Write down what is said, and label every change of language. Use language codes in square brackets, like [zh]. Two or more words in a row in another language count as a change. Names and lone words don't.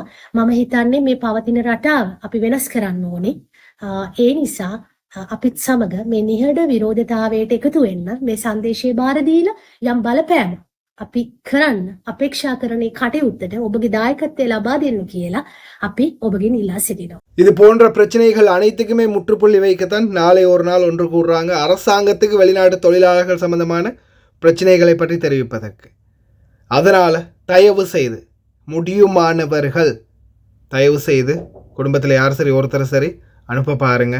[si] මම හිතන්නේ මේ පවතින රටාව අපි වෙනස් කරන්න ඕනේ. ඒ නිසා අපිත් සමග මේ නිහඬ විරෝධතාවයට එකතු වෙන්න මේ සංදේශය බාර දීලා යම් බලපෑම අපි කරන්න අපේක්ෂා කරන කටයුත්තට ඔබගේ දායකත්වය ලබා දෙන්න කියලා අපි ඔබගෙන් ඉල්ලා සිටිනවා. [ta] இது போன்ற பிரச்சனைகள் அனைத்துக்குமே முற்றுப்புள்ளி வைக்கத்தான் நாளை ஒரு நாள் ஒன்று கூடுறாங்க அரசாங்கத்துக்கு வெளிநாட்டு தொழிலாளர்கள் சம்பந்தமான பிரச்சனைகளை பற்றி தெரிவிப்பதற்கு. அதனால் தயவு செய்து முடியுமானவர்கள் தயவு செய்து குடும்பத்தில் யார் சரி ஒருத்தர் சரி அனுப்ப பாருங்கள்.